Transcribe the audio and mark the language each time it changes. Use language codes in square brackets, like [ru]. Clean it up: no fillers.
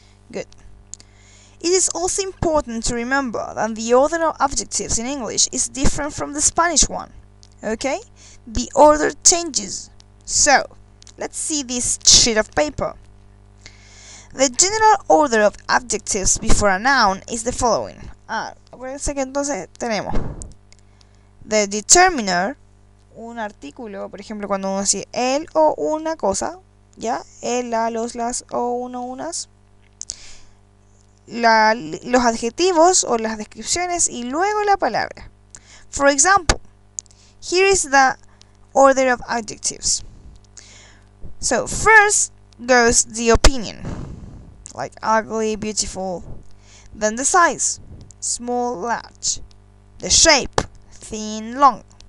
[en] Good. It is also important to remember that the order of adjectives in English is different from the Spanish one. Okay? The order changes. So, let's see this sheet of paper. The general order of adjectives before a noun is the following. [es] Acuérdense que entonces tenemos [en] the determiner, [es] un artículo, por ejemplo, cuando uno dice el o una cosa, ¿ya? El, la, los, las o uno, unas. Los adjetivos o las descripciones y luego la palabra. [en] For example, here is the order of adjectives. So first goes the opinion, like ugly, beautiful. Then the size, small, large. The shape, thin, long.